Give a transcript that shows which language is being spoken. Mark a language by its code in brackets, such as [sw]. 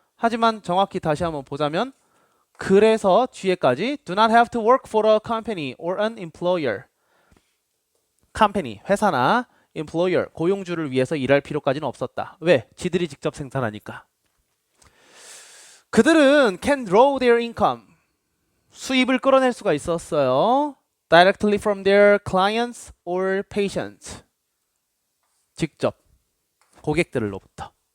[ko] 하지만 정확히 다시 한번 보자면 그래서 뒤에까지 [en] do not have to work for a company or an employer. [ko] company, 회사나 employer, 고용주를 위해서 일할 필요까지는 없었다. 왜? 지들이 직접 생산하니까. 그들은 [en] can draw their income, [ko] 수입을 끌어낼 수가 있었어요. [en] directly from their clients or patients, [ko] 직접 고객들로부터.